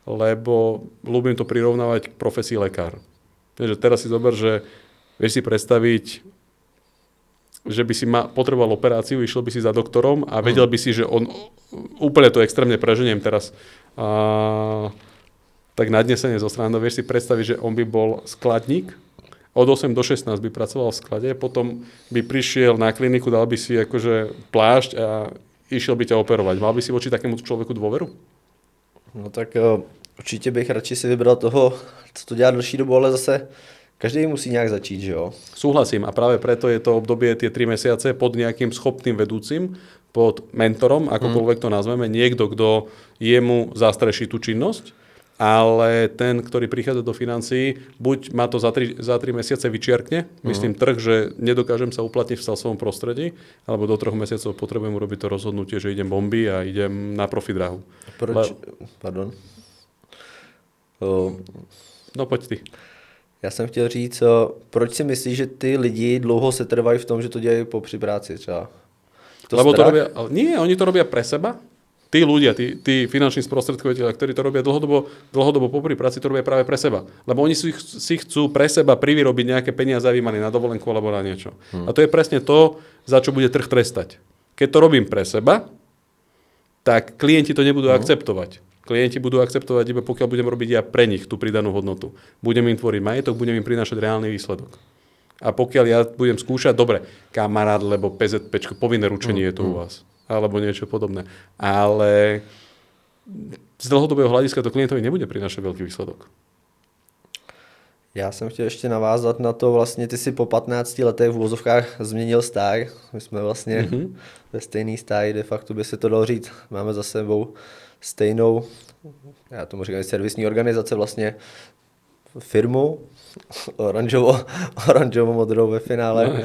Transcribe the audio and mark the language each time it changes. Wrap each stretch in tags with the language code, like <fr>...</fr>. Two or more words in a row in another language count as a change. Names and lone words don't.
<sk>lebo ľúbim to prirovnávať k profesii lekár. Takže teraz si zober, že vieš si predstaviť, že by si potreboval operáciu, išiel by si za doktorom a vedel by si, že on, úplne to extrémne preženiem teraz, tak nadnesenie zo strany, vieš si predstaviť, že on by bol skladník, od 8 do 16 by pracoval v sklade, potom by prišiel na kliniku, dal by si akože plášť a išiel by ťa operovať. Mal by si voči takému človeku dôveru?</sk> <cs>No tak určitě bych radši si vybral toho, co to dělá delší dobu, ale zase každý musí nějak začít, že jo?</cs> <sk>Súhlasím a práve preto je to obdobie tie 3 mesiace pod nejakým schopným vedúcim, pod mentorom, akokoľvek to nazveme, niekto, kto jemu zastreší tú činnosť, ale ten, ktorý prichádza do financií, buď ma to za 3 mesiace vyčiarkne, myslím trh, že nedokážem sa uplatniť v svojom prostredí, alebo do 3 mesiacov potrebujem urobiť to rozhodnutie, že idem bomby a idem na profi dráhu.</sk> <cs>Proč? Pardon.</cs> <sk>No poď ty.</sk> <cs>Já jsem chtěl říct, proč si myslíš, že ty lidi dlouho se trvají v tom, že to dělají po při práci třeba?</cs> <sk>Lebo to robia, nie, oni to robia pre seba. Tí ľudia, tí finanční sprostredkovateľia, ktorí to robia dlhodobo popri práci, to robia práve pre seba. Lebo oni si chcú pre seba privyrobiť nejaké peniaze a vymaný na dovolenku alebo na niečo. A to je presne to, za čo bude trh trestať. Keď to robím pre seba, tak klienti to nebudú akceptovať. Klienti budú akceptovať iba pokiaľ budem robiť ja pre nich tú pridanú hodnotu. Budem im tvoriť majetok, budem im prinášať reálny výsledok. A pokiaľ ja budem skúšať, dobre, kamarát, lebo PZPčko, povinné ručenie je to u vás. Alebo niečo podobné. Ale z dlhodobého hľadiska to klientovi nebude prinášať veľký výsledok.</sk> <cs>Já jsem chtěl ještě navázat na to, vlastně ty si po 15 letech v uvozovkách změnil stáj. My jsme vlastně ve stejný stáji,</cs> <la>de facto</la> <cs>by se to dalo říct. Máme za sebou stejnou, já tomu říkám, servisní organizace, vlastně firmu, oranžovo-modrou ve finále.</cs>